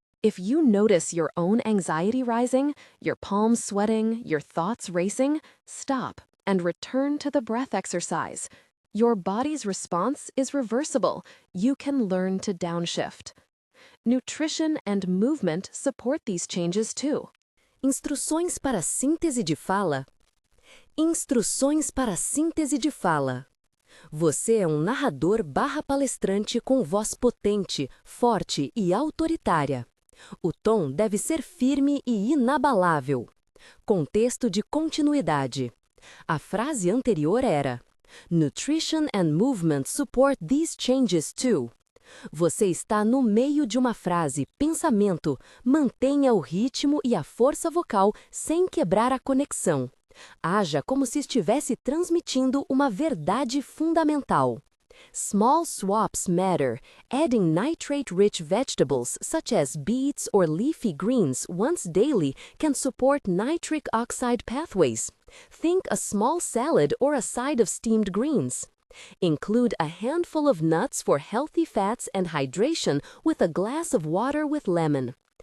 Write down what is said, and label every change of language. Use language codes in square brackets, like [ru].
[en] If you notice your own anxiety rising, your palms sweating, your thoughts racing, stop and return to the breath exercise. Your body's response is reversible. You can learn to downshift. Nutrition and movement support these changes too. [pt] Instruções para síntese de fala. Instruções para síntese de fala. Você é um narrador/palestrante com voz potente, forte e autoritária. O tom deve ser firme e inabalável. Contexto de continuidade. A frase anterior era: [en] Nutrition and movement support these changes too. [pt] Você está no meio de uma frase, pensamento. Mantenha o ritmo e a força vocal sem quebrar a conexão. Haja como se estivesse transmitindo uma verdade fundamental. [en] Small swaps matter. Adding nitrate-rich vegetables such as beets or leafy greens once daily can support nitric oxide pathways. Think a small salad or a side of steamed greens. Include a handful of nuts for healthy fats and hydration with a glass of water with lemon.